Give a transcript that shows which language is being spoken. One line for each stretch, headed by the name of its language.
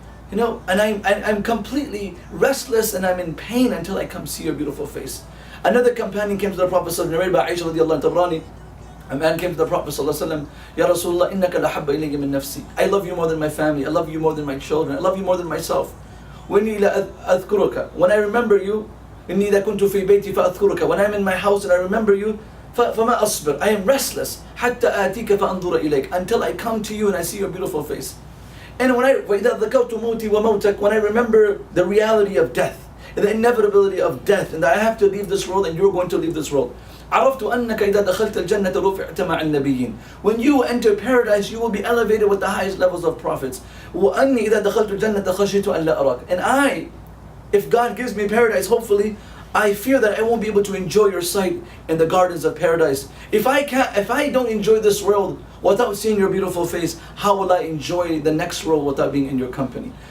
English: You know, and I'm completely restless and I'm in pain until I come see your beautiful face. Another companion came to the Prophet, narrated by Aisha radiallahu anha, A man came to the Prophet ﷺ,
Arabic: Ya Rasulullah, innaka lahabba ilayya min nafsi.
English: I love you more than my family. I love you more than my children. I love you more than myself.
Arabic: وإني لأذكرك.
English: When I remember you,
Arabic: إني إذا كنت في بيتي فأذكرك.
English: When I'm in my house and I remember you,
Arabic: فما أصبر.
English: I am restless.
Arabic: حتى آتيك فأنظر إليك.
English: Until I come to you and I see your beautiful face. And when
Arabic: وإذا ذكرت موتي وموتك,
English: when I remember the reality of death, the inevitability of death, and that I have to leave this world and you're going to leave this world.
Arabic: عرفت أنك إذا دخلت الجنة رفعت مع النبيين.
English: When you enter paradise, you will be elevated with the highest levels of prophets.
Arabic: وأني إذا دخلت الجنة خشيت أن لا أراك.
English: And I, if God gives me paradise, hopefully, I fear that I won't be able to enjoy your sight in the gardens of paradise. If I don't enjoy this world without seeing your beautiful face, how will I enjoy the next world without being in your company?